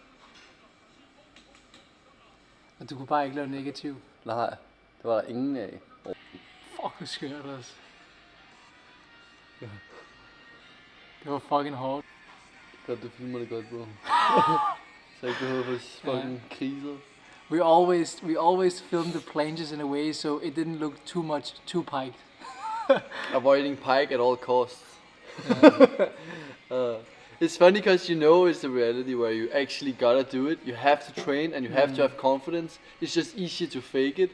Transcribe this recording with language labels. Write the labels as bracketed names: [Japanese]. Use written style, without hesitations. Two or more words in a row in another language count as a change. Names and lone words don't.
[Danish] Og du kunne bare ikke lave negativ. Nej, det var der ingen af. Fuck, hvor skørt altså. Det var fucking hårdt. Godt, du filmer det godt, bro. Så ikke behøver for fucking kriser. [English] We always film the planches in a way so it didn't look too piked. Avoiding pike at all costs. It's funny because you know it's the reality where you actually gotta do it. You have to train and you have to have confidence. It's just easier to fake it.